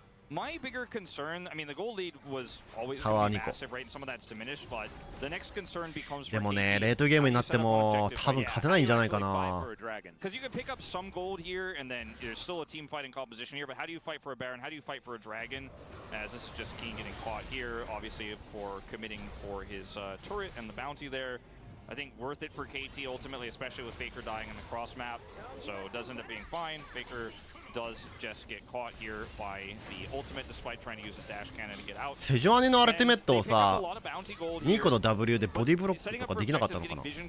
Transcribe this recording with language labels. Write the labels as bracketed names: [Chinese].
[English] My bigger concern, I mean, the gold lead was always massive, right? And some of that's diminished, but the next concern becomes for KT. [Japanese] でもね、レートゲームになっても多分勝てないんじゃないかな。 [English] Because you can pick up some gold here, and then there's still a team fighting composition here. But how do you fight for a Baron? How do you fight for a Dragon? As this is just Keen getting caught here, obviously for committing for his turret and the bounty there. I think worth it for KT ultimately, especially with Faker dying in the cross map. So it does end up being fine. Faker does just get caught here by the ultimate despite trying to use his dash cannon to get out. [Japanese] セジョアネのアルティメットをさ、ニコの W でボディブロックとかできなかったのかな。